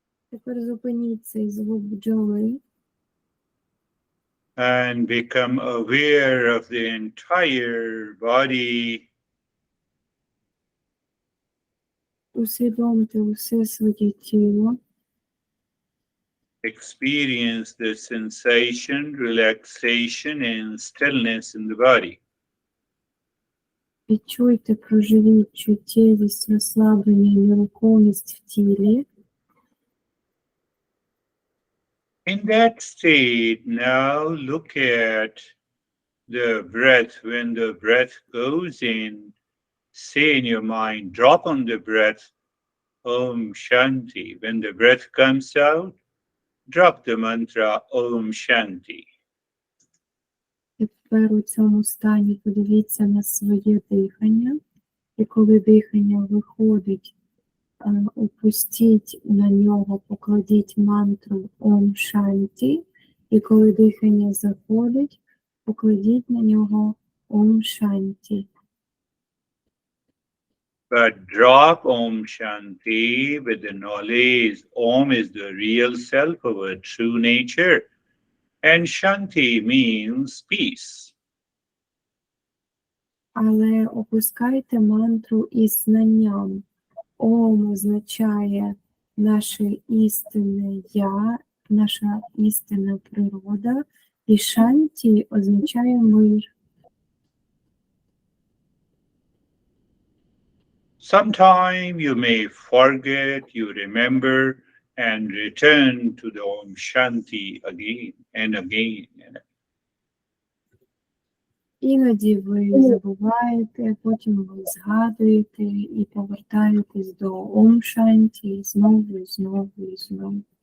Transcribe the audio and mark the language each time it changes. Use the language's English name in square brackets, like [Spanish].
[Ukrainian] Тепер зупиніть цей звук бджоли [English] and become aware of the entire body. [Ukrainian] усвідомте усе своє тіло, [English] Experience the sensation, relaxation, and stillness in the body. [Ukrainian] відчуйте, проживіть чуттєвість, розслаблення і нерухомість в тілі. [English] In that state, now look at the breath. When the breath goes in, say in your mind, drop on the breath, Om Shanti. When the breath comes out, drop the mantra Om Shanti. [Ukrainian] Тепер у цьому стані подивіться на своє дихання, і коли дихання виходить, опустіть на нього, покладіть мантру Ом Шанті, і коли дихання заходить, покладіть на нього Ом Шанті. [English] But drop Om Shanti with the knowledge Om is the real self of our true nature, and Shanti means peace. [Ukrainian] Але опускайте мантру із знанням. Ом означає наше істинне я, наша істинна природа, і Шанті означає мир. [English] Sometime you may forget, you remember, and return to the Om Shanti again and again. [Ukrainian] Іноді ви забуваєте, потім ви згадуєте і повертаєтесь до Ом Шанті знову і знову і знову.